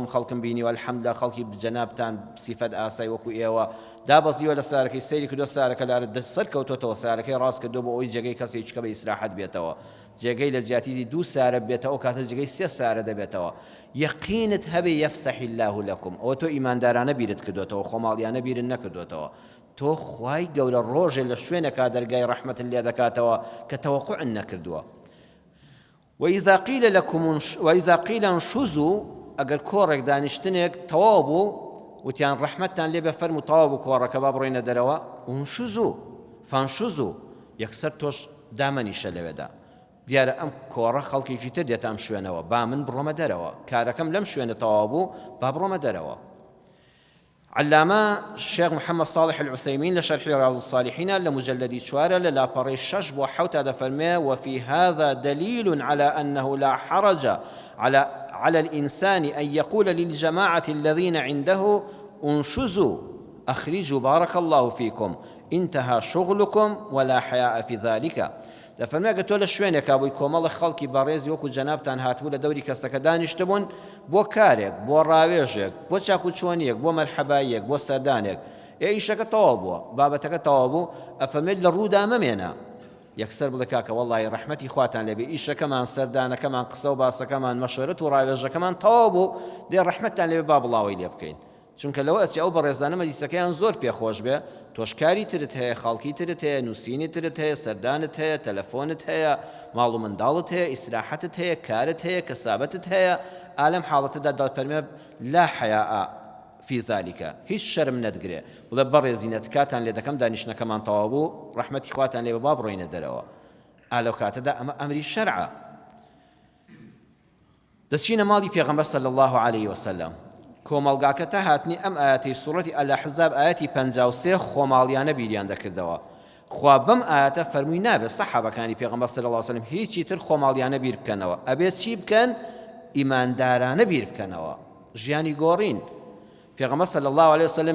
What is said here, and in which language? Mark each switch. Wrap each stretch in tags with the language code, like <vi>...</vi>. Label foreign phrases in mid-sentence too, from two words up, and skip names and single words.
<ckb>خەڵکم بینیوە الحەمدلله خەڵکی جەنابتان سیفەت ئاسایی وەکو ئێوە دابەزیوە لە سارەکەی سەیری کردو سارەکە لارە سەر کەوتۆتەوە سارەکەی ڕاست کردو بۆ ئەوی جێگەی کەسێک چکە بە ئیسراحەت بێتەوە جێگەی لە جیاتیزی دوو سارە بێتەوە کاتە جێگەی سێ سارە دەبێتەوە یەقینت هەبێ</ckb> <ar>یەفسەح الله لەکم</ar> <ckb>ئەوە تۆ ئیماندارانە بیرت کردوێتەوە خۆماڵیانە بیرت نەکردوێتەوە تۆ خوای گەورە ڕۆژێ لە شوێنێکا دەرگای ڕەحمەت لێ دەکاتەوە کە تەوەقوع نەکردووە</ckb> <ar>وإذا قيل انشزوا</ar> <ckb>ئەگەر کۆڕێک دانیشتنێک تەواو بوو وتیان ڕەحمەتتان لێ بە فەرموو تەواو بوو کۆڕەکە با بڕۆینە دەرەوە</ckb> <ar>انشزوا فانشزوا</ar> <ckb>یەکسەر تۆش دامەنیشە لەوێدا دیارە ئەم کۆڕە خەڵکێکی تر دێت ئەم شوێنەوە با من بڕۆمە دەرەوە کارەکەم لەم شوێنە تەواو بوو با بڕۆمە دەرەوە</ckb> <ar>علامة الشيخ</ar> <ckb>محمد صالح العثيمين لشرح</ckb> <ar>رياض الصالحين لمجلد شوارع</ar> <ckb>للاپەڕەی 6 بۆ 7 دەفەرمێ</ckb> <ar>وفي هذا دليل على أنه لا حرج على الإنسان أن يقول للجماعة الذين عنده انشزوا أخرجوا بارك الله فيكم انتهى شغلكم ولا حياء في ذلك</ar> <ckb>دەفەرمێ تۆ لە شوێنێکا بووی کۆمەڵی خەڵکی بەڕێزی وەکو جەنابتان هاتبوو لە دەوری کەسەکە دانیشتبوون بۆ کارێک بۆ ڕاوێژێک بۆ چاکوچۆنیەک بۆ مەرحەباییەک بۆ سەردانێک ئیشەکە تەواو بووە بابەتەکە تەواو بوو ئەفەرمێت لە ڕوودا مەمێنە یەکسەر بڵێ کاکە وەڵڵاهی ڕەحمەتی خواتان لێبێ ئیشەکەمان سەردانەکەمان قسە و باسەکەمان مەشورەت و ڕاوێژەکەمان تەواو بوو دێ ڕەحمەتتان لێبێ با بڵاوی لێ بکەین چونکە لەوە ئەچی ئەو بەڕێزانە مەجلیسەکەیان زۆر پێخۆش بێ تۆشکاری ترت هەیە خەڵکی ترت هەیە نووسینی ترت هەیە سەردانت هەیە تەلەفۆنت هەیە ماڵ و منداڵت هەیە ئیسراحەتت هەیە کارت هەیە کەسابەتت هەیە ئالەم حاڵەتەدا دەفەرمێ</ckb> <ar>لا حەیاء في ذلك</ar> <ckb>هیچ شەرم نەدگرێ بڵێ بەڕێزینەت کاتان لێ دەکەم دانیشتنەکەمان تەواو بوو ڕەحمەتی خواتان لێ با بڕۆینە دەرەوە ئالەو کاتەدا ئەمە ئەمری شەرعە دەچینە ماڵی پێغەمبەر</ckb> <ar>صلی الله عليه وسلم</ar> <ckb>کۆمەڵگاکە تا هاتنی ئەم ئاەتی سوڕەتی ئەلەحزاب ئاەتی 53 خۆماڵیانە بیریان دەکردەوە خوا بەم ئاەتە فەرمووی نابێت سەحابەکانی پێغەمبەر</ckb> <ar>صلی الله عليه وسلم</ar> <ckb>هیچی تر خۆماڵیانە بیر بکەنەوە ئەبێت چی بکەن ئیماندارانە بیر بکەنەوە ژیانی گۆڕین پێغەمبەر</ckb> <ar>صلی الله عليه وسلم</ar>